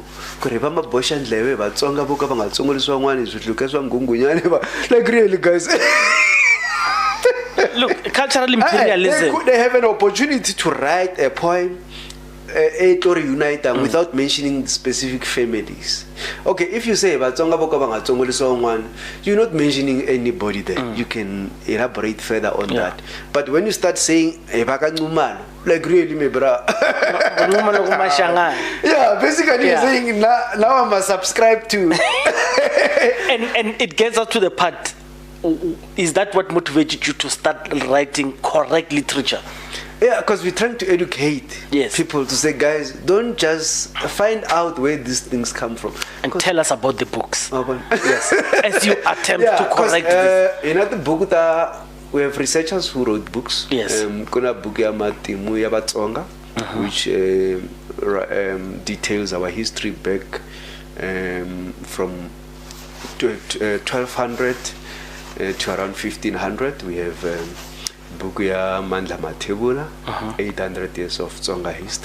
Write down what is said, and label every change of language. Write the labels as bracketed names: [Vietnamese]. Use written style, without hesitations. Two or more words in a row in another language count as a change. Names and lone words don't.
[English] Like really, guys. Look, cultural imperialism. They have an opportunity to write a poem, or unite them without mentioning specific families. Okay, if you say [Tsonga] vatsonga boka bangatsonga [English] song one, you're not mentioning anybody there. You can elaborate further on that. But when you start saying like really me bra, yeah, basically you're saying now I must subscribe to and it gets us to the part. Is that what motivated you to start writing correct literature? Yeah, because we're trying to educate people to say, guys, don't just find out where these things come from. And tell us about the books. Yes. As you attempt to correct this. In the book, we have researchers who wrote books. Yes. [Tsonga] Kuna book ya matimu ya vatsonga, [English] which details our history back from 1200 to around 1500. We have [Tsonga] book ya [English] Mandla Matebula, 800 years of Tsonga history.